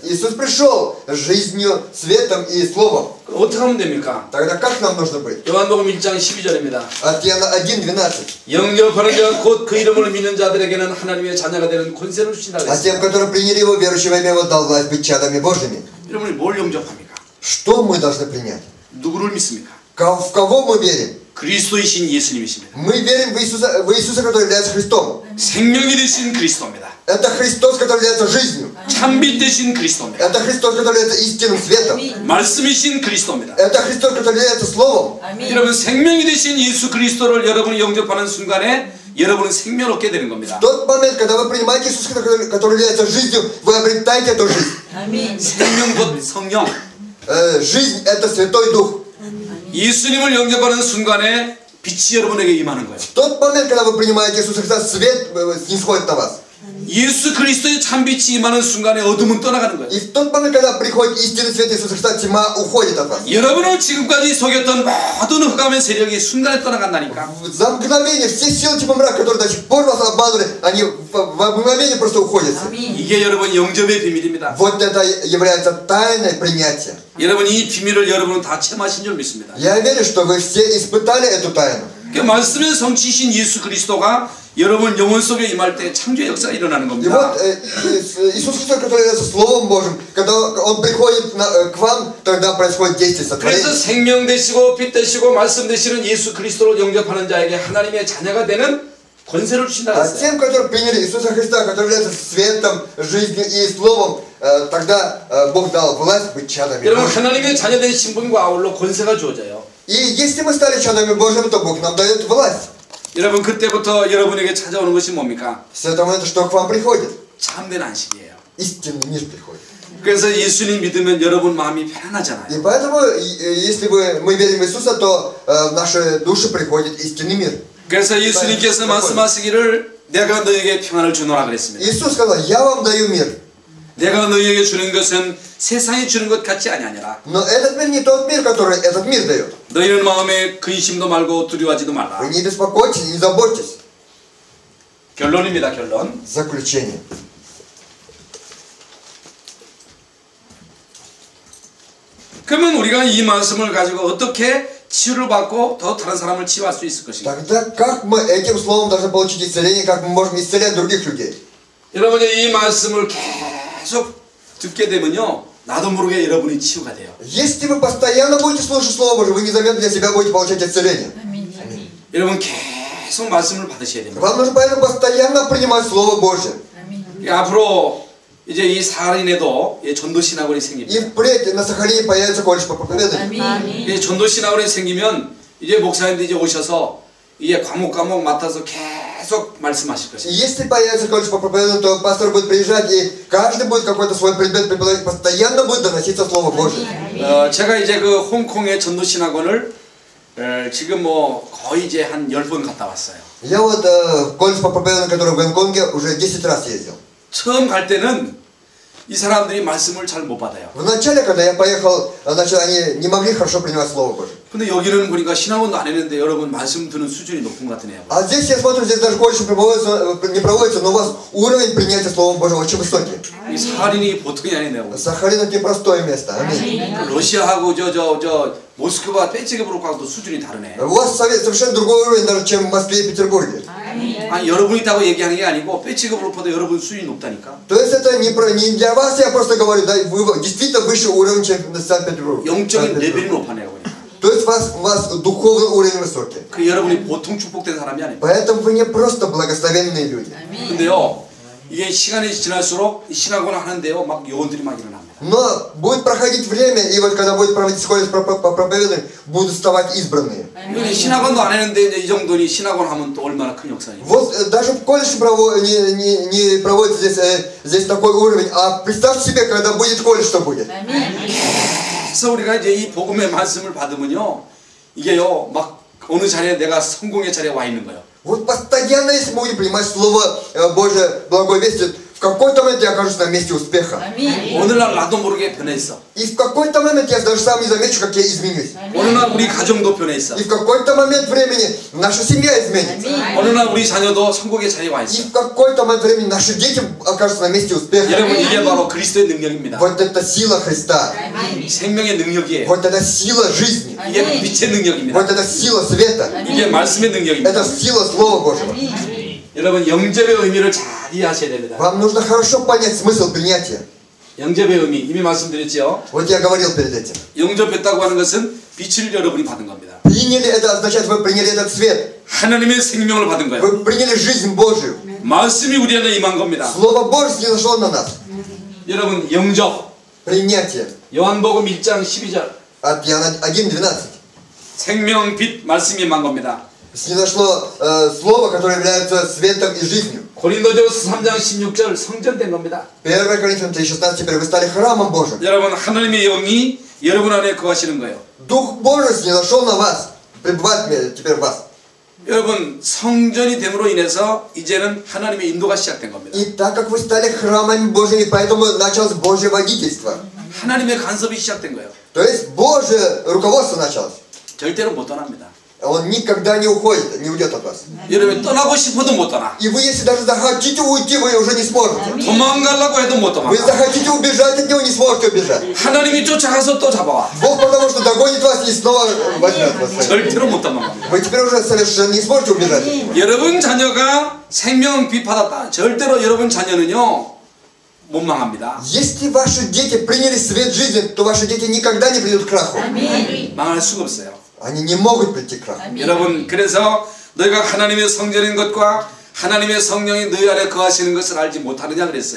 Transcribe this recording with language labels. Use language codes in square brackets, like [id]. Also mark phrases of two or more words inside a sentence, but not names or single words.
[ru] Иисус пришел жизнью, светом и Словом. [ko] 그럼 어떻게 하면 됩니까? [ru] Тогда как нам нужно быть? [ko] 요한복음 1장 12절입니다. [ru] От Иоанна 1:12. [ko] 영접하는 자 곧 그 이름을 믿는 자들에게는 하나님의 자녀가 되는 권세를 주신다 [ru] А тем, [ko] 그랬습니다. [ru] которые приняли Его, верующего имя Его, дал власть быть чадами Божьими. [ko] 여러분이 뭘 영접합니까? [ru] Что мы должны принять? [ko] 누구를 믿습니까? [ru] В кого мы верим? [ko] 그리스도이신 예수님이십니다. [ru] Мы верим в Иисуса, который является Христом. [ko] 생명이 되신 그리스도입니다. [ru] Это Христос, который является жизнью. [ko] 참빛 되신 그리스도입니다. [ru] Это Христос, который является истинным светом. [ko] 말씀이신 그리스도입니다. [ru] Это Христос, который является Словом. [ko] 여러분, 생명이 되신 예수 그리스도를 여러분이 영접하는 순간에 여러분은 생명을 얻게 되는 겁니다. [ru] В тот момент, когда вы принимаете Иисуса, который является жизнью, вы обретаете эту жизнь. [ko] 생명 곧 성령. [ru] Жизнь это Святой Дух. [ko] 예수님을 영접하는 순간에 빛이 여러분에게 임하는 거예요. [ru] В тот момент, когда вы принимаете Иисуса Христа, свет снисходит на вас. [ko] 예수 그리스도의 참빛이 임하는 순간에 어둠은 떠나가는 거예요. [ru] И в тот момент, когда приходит истинный свет Иисуса Христа, тьма уходит от вас. [ko] 여러분을 지금까지 속였던 모든 흑암의 세력이 순간에 떠나간다니까. [ru] За мгновение все силы тьмы мрака, которые до сих пор вас обманывали, они в мгновение просто уходят. [ko] 이게 여러분 영접의 비밀입니다. [ru] Вот это является тайной принятия. [ko] 여러분, 이 비밀을 여러분은 다 체험하신 줄 믿습니다. [ru] Я верю, что вы все испытали эту тайну. [ko] 그 말씀의 성취신 예수 그리스도가 여러분 영혼 속에 임할 때 창조의 역사가 일어나는 [ru] И [ko] 겁니다. [ru] вот Иисус Христос, который является Словом Божьим, когда Он приходит к вам, тогда происходит действие [ko] 그래서 [ru] сотворения. [ko] 생명 되시고 빛 되시고 말씀 되시는 예수 그리스도를 영접하는 자에게 하나님의 자녀가 되는 권세를 주신다 [ru] А [ko] 했어요. [ru] тем, которые приняли Иисуса Христа, который является светом, жизнью и Словом, тогда Бог дал власть быть чадами [ko] 여러분, [ru] Божьими. [ko] 하나님의 자녀된 신분과 아울러 권세가 주어져요. [ru] И если мы стали чадами Божьими, то Бог нам дает власть. [ko] 여러분, 그때부터 여러분에게 찾아오는 것이 뭡니까? [ru] С этого момента что к вам приходит? [ko] 참된 안식이에요. [ru] Истинный мир приходит. [ko] 그래서 예수님 믿으면 여러분 마음이 편안하잖아요. [ru] И поэтому, если мы верим в Иисуса, то в наши души приходит истинный мир. [ko] 그래서 예수님께서 말씀하시기를 내가 너에게 평안을 주노라 그랬습니다. [ru] Иисус сказал, я вам даю мир. [ko] 내가 너에게 주는 것은 세상이 주는 것 같지 아니하니라. [ru] Но этот мир не тот мир, который этот мир дает. [ko] 너희는 마음에 근심도 말고 두려워하지도 말라. [ru] Вы не беспокойтесь, не заботьтесь. [ko] 결론입니다. 결론. [ru] Заключение. [ko] 그러면 우리가 이 말씀을 가지고 어떻게 치유를 받고 더 다른 사람을 치유할 수 있을 것인가? [ru] Тогда как мы этим словом должны получить исцеление, как мы можем исцелять других людей? [ko] 여러분이 이 말씀을 계속 듣게 되면요, 나도 모르게 여러분이 치유가 돼요. [ru] Если вы постоянно будете слушать Слово Божие, вы незаметно для себя будете получать исцеление. [ko] 여러분 계속 말씀을 받으셔야 됩니다. [ru] Вам нужно поэтому постоянно принимать Слово Божие. [ko] 앞으로 이제 이 사할인에도 전도 신학원이 [ru] И [ko] 생깁니다. [ru] впредь на Сахалине появится колледж по проповеданию. [ko] 이 전도 신학원이 생기면 이제 목사님들이 이제 오셔서 이제 과목 맡아서 계속 말씀하실 [ru] И [ko] 것입니다. [ru] если появится колледж по проповеданию, то пастор будет приезжать, и каждый будет какой-то свой предмет преподавать, постоянно будет доноситься Слово Божие. [ko] 제가 이제 그 홍콩의 전도 신학원을 지금 뭐 거의 이제 한 10번 갔다 왔어요. [ru] Я вот колледж по проповеданию, который в Гонконге, уже 10 раз ездил. [ko] 처음 갈 때는 이 사람들이 말씀을 잘 못 받아요. [ru] Вначале, когда я поехал, значит, они не могли хорошо принимать Слово Божие. [ko] 근데 여기는 보니까 신학원도 안 했는데 여러분 말씀 듣는 수준이 높은 것 같으네요. [ru] А здесь я смотрю, здесь даже колледж не проводится, но у вас уровень принятия Слова Божьего очень высокий. [ko] 이 사할인이 보통이 아니네요. [ru] Сахалин это непростое место. Аминь. [ko] 러시아하고 저 모스크바 빼치기브로하고도 수준이 다르네. [ru] У вас совершенно другой уровень, даже чем в Москве и Петербурге. [ko] 아니 여러분이 있다고 얘기하는 게 아니고 빼치기브로보다 여러분 수준이 높다니까. [ru] То есть это не для вас, я просто говорю, да, вы действительно выше уровня, чем в Санкт-Петербурге. [ko] 영적인 레벨이 높아네요. 그러니까. [ru] То есть у вас духовный уровень высокий. [ko] 그 여러분이 보통 축복된 사람이 아니에요. [ru] Поэтому вы не просто благословенные люди. [ko] 근데요, 이게 시간이 지날수록 신학원을 하는데요, 막 요원들이 막 일어납니다. [ru] Но будет проходить время, и вот когда будет проводить колледж по проповеданию, будут вставать избранные. [ko] 여기 신학원도 안 했는데 이제 이 정도니 신학원 하면 또 얼마나 큰 역사예요. [ru] Вот даже в колледж не проводится здесь такой уровень, а представьте себе, когда будет колледж, что будет. [ko] 그래서 우리가 이제 이 복음의 말씀을 받으면요, 이게요, 막 어느 자리에 내가 성공의 자리에 와 있는 거예요. [ru] Вот постоянно, если мы будем принимать Слово Божие, благой вести, в какой-то момент я окажусь на месте успеха. [ko] 어느 날 나도 모르게 변해 있어. [ru] И в какой-то момент я даже сам не замечу, как я изменюсь. [ko] 어느 날 우리 가정도 변해 있어. [ru] И в какой-то момент времени наша семья изменится. [ko] 어느 날 우리 자녀도 성공의 자리에 와 [ru] И [ko] 있어. [ru] в какой-то момент времени наши дети окажутся на месте успеха. [ko] 여러분 이게 바로 그리스도의 능력입니다. [ru] Вот это сила Христа. [ko] 생명의 능력이에요. [ru] Вот это сила жизни. [ko] 이게 빛의 능력입니다. [ru] Вот это сила света. [ko] 이게 말씀의 능력입니다. [ru] Это сила Слова Божьего. [ko] 여러분 영접의 의미를 잘 이해하셔야 됩니다. [ru] Вам нужно хорошо понять смысл принятия. [ko] 영접의 의미 이미 말씀드렸죠. [ru] Вот я говорил перед этим. [ko] 영접했다고 하는 것은 빛을 여러분이 받은 겁니다. [ru] Приняли это означает, вы приняли этот свет. [ko] 하나님의 생명을 받은 거예요. [ru] Вы приняли жизнь Божию. [ko] 말씀이 우리 안에 임한 겁니다. [ru] Слово Божье снизошло на нас. [ko] 여러분 영접 [ru] Принятие. [ko] 요한복음 1장 12절 [ru] От Иоанна 1:12. [ko] 생명 빛 말씀이 임한 겁니다. [ru] Снизошло слово, которое является светом и жизнью. [ko] 고린도전서 3장 16절 성전된 겁니다. [ru] 1 Коринфянам 3:16, теперь вы стали храмом Божьим. [ko] 여러분 하나님의 영이 여러분 안에 거하시는 거예요. [ru] Дух Божий снизошел на вас, пребывает теперь в вас. [ko] 여러분 성전이 됨으로 인해서 이제는 하나님의 인도가 시작된 겁니다. [ru] И так как вы стали храмами Божьими, поэтому началось Божье водительство. [ko] 하나님의 간섭이 시작된 거예요. [ru] То есть Божье руководство началось. [ko] 절대로 못 떠납니다. [ru] Он никогда не уходит, не уйдет от вас. [ko] 여러분 떠나고 싶어도 못 떠나. [ru] И вы, если даже захотите уйти, вы уже не сможете. [ko] 도망가려고 해도 못 [ru] Вы [ko] 도망가. [ru] захотите убежать от него, не сможете убежать. [ko] 하나님이 쫓아가서 또 잡아와. [ru] Бог потому что догонит вас и снова возьмет вас. [ko] 절대로 못 도망갑니다. [ru] Вы теперь уже совершенно не сможете убежать. [ko] 여러분 자녀가 생명 빛 받았다. 절대로 여러분 자녀는요 못 망합니다. [ru] Если ваши дети приняли свет жизни, то ваши дети никогда не придут к краху. [ko] 망할 수가 없어요. [ru] Они не могут прийти к краху. [ko] 여러분 그래서 너희가 하나님의 성전인 것과 하나님의 성령이 너희 안에 거하시는 것을 알지 못하느냐 그랬어요.